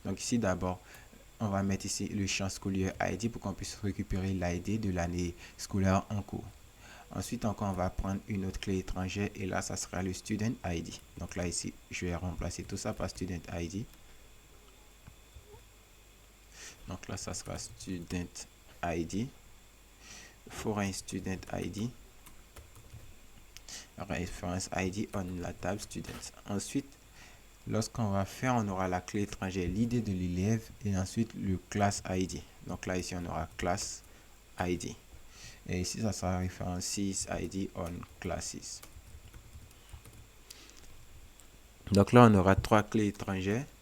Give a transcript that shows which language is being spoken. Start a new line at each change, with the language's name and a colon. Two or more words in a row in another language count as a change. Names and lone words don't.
French: Donc ici d'abord, on va mettre ici le champ scolaire ID pour qu'on puisse récupérer l'ID de l'année scolaire en cours. Ensuite encore, on va prendre une autre clé étrangère et là, ça sera le
English: student ID.
French: Donc là ici, je vais remplacer tout ça par
English: student ID.
French: Donc là, ça sera
English: student ID. Foreign student ID. Reference ID on
French: la table
English: student.
French: Ensuite, lorsqu'on va faire, on aura la clé étrangère, l'idée de l'élève et ensuite le
English: class ID.
French: Donc là, ici, on aura
English: class ID.
French: Et ici, ça sera
English: reference ID on classes.
French: Donc là, on aura trois clés étrangères.